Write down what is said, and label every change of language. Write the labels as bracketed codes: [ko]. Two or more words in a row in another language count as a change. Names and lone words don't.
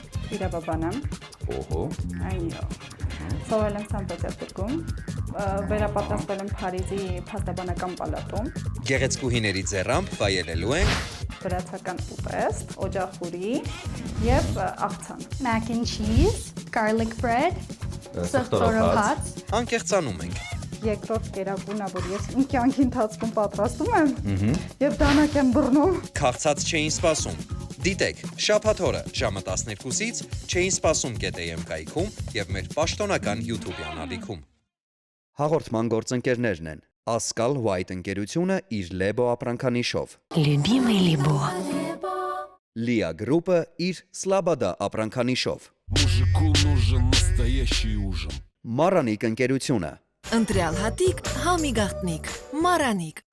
[hy] Իրավաբան եմ։ Օհո։ Այո։ Սովորել եմ Սան Պետերբուրգում, վերապատրաստվել եմ Փարիզի փաստաբանական պալատում։ Գեղեցկուհիների ձեռամբ վայելելու են Վրացական ուտեստ, օջախուրի եւ աղցան։ [en] Mac and cheese, garlic bread, [hy] սխտորոհաց։ անկեղծանում ենք։ Երկրորդ կերակուրն է, որ ես իմ կյանքի ընթացքում պատրաստում եմ եւ դանակ եմ բռնում։ Քաղցած չէին սպասում։ Դիտեք, շաբաթ օրը ժամը 12-ից չէին սպասում GTM կայքում եւ մեր պաշտոնական YouTube-յան ալիքում։ Հաղորդման գործընկերներն են Ասկալ White ընկերությունը իր Lebo ապրանքանիշով, [ru] Любимый Либо. [hy] Lia Group-ը իր Slabada ապրանքանիշով, [ru] Мужику нужен настоящий ужин. [hy] Maranիկ ընկերությունը, Ընտրյալ հատիկ, համի գաղտնիք, Մարանիկ։